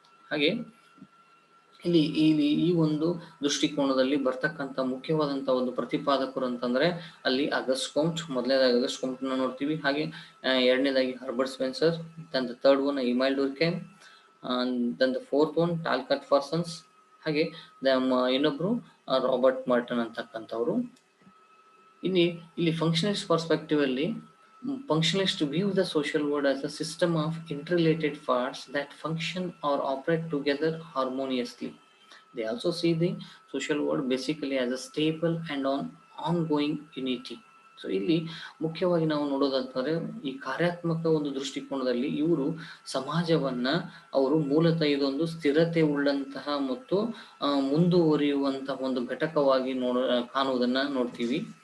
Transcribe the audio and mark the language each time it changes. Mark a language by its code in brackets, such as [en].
[kn] ಹಾಗೆ ಇಲ್ಲಿ ಈ ಒಂದು ದೃಷ್ಟಿಕೋನದಲ್ಲಿ ಬರ್ತಕ್ಕಂಥ ಮುಖ್ಯವಾದಂಥ ಒಂದು ಪ್ರತಿಪಾದಕರು ಅಂತಂದ್ರೆ ಅಲ್ಲಿ ಆಗಸ್ಟ್ ಕೌಂಟ್, ಮೊದಲನೇದಾಗಿ ಆಗಸ್ಟ್ ಕೌಂಟ್ ನೋಡ್ತೀವಿ. ಹಾಗೆ ಎರಡನೇದಾಗಿ Herbert Spencer, [en] then the third one [kn] ಇಮೈಲ್ ಡುರ್ಕೈಮ್, [en] then the fourth one [kn] ಟಾಲ್ಕಾಟ್ ಫಾರ್ಸನ್ಸ್, ಹಾಗೆ ಇನ್ನೊಬ್ರು ರಾಬರ್ಟ್ ಮಾರ್ಟನ್ ಅಂತಕ್ಕಂಥವ್ರು. [en] ಇಲ್ಲಿ functionalist perspective ಅಲ್ಲಿ functionalists view the social world as a system of interrelated parts that function or operate together harmoniously. They also see the social world basically as a stable and ongoing unity. [kn] So ಇಲ್ಲಿ ಮುಖ್ಯವಾಗಿ ನಾವು ನೋಡೋದಂತಂದ್ರೆ ಈ ಕಾರ್ಯಾತ್ಮಕ ಒಂದು ದೃಷ್ಟಿಕೋನದಲ್ಲಿ ಇವರು ಸಮಾಜವನ್ನ ಅವರು ಮೂಲತಃ ಇದೊಂದು ಸ್ಥಿರತೆ ಉಳ್ಳಂತಹ ಮತ್ತು ಮುಂದುವರಿಯುವಂತಹ ಒಂದು ಘಟಕವಾಗಿ ಕಾಣುವುದನ್ನ ನೋಡ್ತೀವಿ.